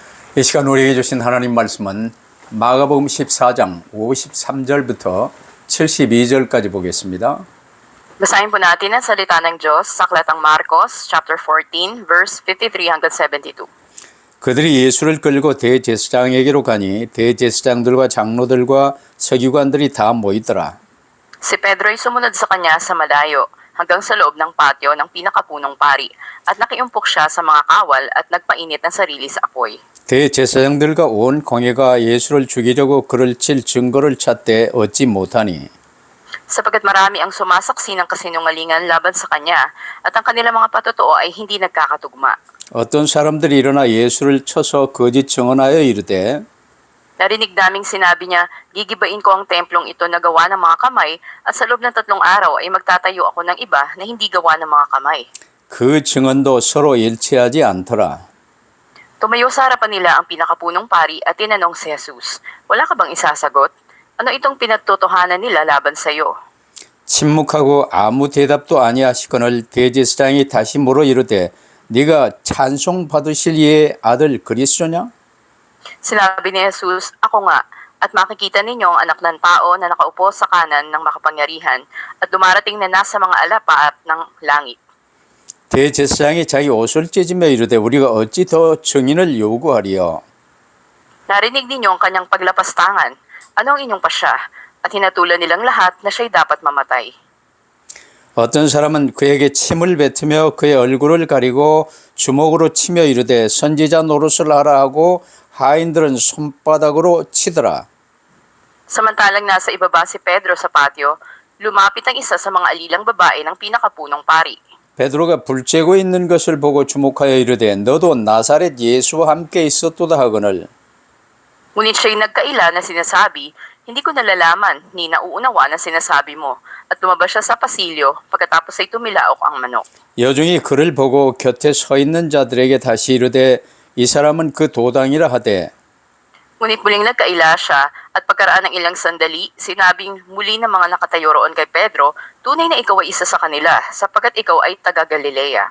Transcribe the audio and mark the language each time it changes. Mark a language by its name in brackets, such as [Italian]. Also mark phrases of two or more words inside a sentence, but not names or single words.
[Korean] 이 시간 우리에게 주신 하나님 말씀은 마가복음 14장 53절부터 72절까지 보겠습니다. [Filipino] Basahin po natin ang salita ng Diyos sa aklatang Marcos, chapter 14, verse 53 hanggang 72. [Korean] 그들이 예수를 끌고 대제사장에게로 가니 대제사장들과 장로들과 서기관들이 다 모이더라. [Filipino] Si Pedro ay sumunod sa kanya sa malayo hanggang sa loob ng patio ng pinakapunong pari at nakiumpok siya sa mga kawal at nagpainit ng sarili sa apoy. [Korean] 대제사장들과 온 공회가 예수를 죽이려고 그를 칠 증거를 찾되 얻지 못하니 [Filipino] Sapagkat marami ang sumasaksi ng kasinungalingan laban sa kanya at ang kanilang mga patotoo ay hindi nagkakatugma. [Korean] 어떤 사람들이 일어나 예수를 쳐서 거짓 증언하여 이르되 [Filipino] Narinig naming sinabi niya, gigibain ko ang templong ito na gawa ng mga kamay at sa loob ng 3 araw ay magtatayo ako ng iba na hindi gawa ng mga kamay. [Korean] 그 증언도 서로 일치하지 않더라. [Filipino] Tumayo sa harapan nila ang pinakapunong pari at tinanong si Jesus, "Wala ka bang isasagot? Ano itong pinagtotohanan nila laban sa iyo?" [Korean] 침묵하고 아무 대답도 아니하시거늘 대제사장이 다시 물어 이르되 네가 찬송 받으실 이의 아들 그리스도냐? [Filipino] Sinabi ni Jesus, "Ako nga, at makikita ninyo ang anak ng tao na nakaupo sa kanan ng makapangyarihan at dumarating na nasa mga alapaap ng langit." [Korean] 대제사장이 자기 옷을 찢으며 이르되 우리가 어찌 더 증인을 요구하리요? [Filipino] Narinig ninyo ang kanyang paglapastangan. Ano ang inyong pasya? At hinatulan nilang lahat na siya'y dapat mamatay. [Korean] 어떤 사람은 그에게 침을 뱉으며 그의 얼굴을 가리고 주먹으로 치며 이르되 선지자 노릇을 하라 하고 하인들은 손바닥으로 치더라. [Filipino] Samantalang nasa ibaba si Pedro sa patio, lumapit ang isa sa mga alilang babae ng pinakapunong pari. [Korean] 베드로가 불 쬐고 있는 것을 보고 주목하여 이르되 너도 나사렛 예수와 함께 있었도다 하거늘 [Filipino] Ngunit siya'y nagkaila na sinasabi, "Hindi ko nalalaman ni nauunawa na sinasabi mo." At lumabas siya sa pasilyo, pagkatapos ay tumilaok ang manok. [Korean] 여중이 그를 보고 곁에 서 있는 자들에게 다시 이르되 이 사람은 그 도당이라 하되 [Filipino] Ngunit muling nagkaila siya at pagkaraan ng ilang sandali, sinabing muli ng mga nakatayo roon kay Pedro, "Tunay na ikaw ay isa sa kanila, sapagkat ikaw ay taga Galilea."